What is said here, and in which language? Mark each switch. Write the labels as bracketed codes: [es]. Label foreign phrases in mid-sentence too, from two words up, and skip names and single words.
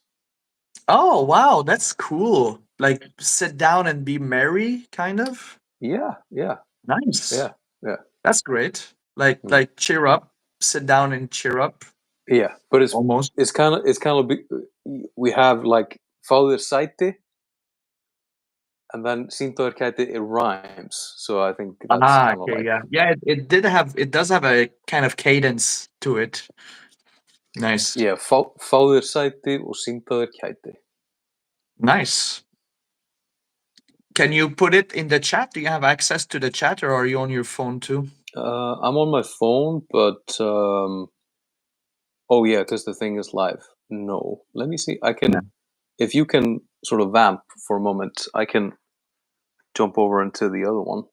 [en] Oh, wow, that's cool. Like sit down and be merry, kind of. Yeah. Nice. Yeah. That's great. Like cheer up, sit down and cheer up. Yeah, but it's almost. It's kind of we have like [is] fáðu þér sæti, [en] and then sýndu þér kæti, it rhymes. So I think that's kind of okay, like yeah. It does have a kind of cadence to it. Nice. Yeah, [is] fáðu þér sæti og sýndu þér kæti. [en] Nice. Can you put it in the chat? Do you have access to the chat, or are you on your phone too? I'm on my phone, but oh yeah, because the thing is live. No, let me see. I can, if you can sort of vamp for a moment, I can jump over into the other one.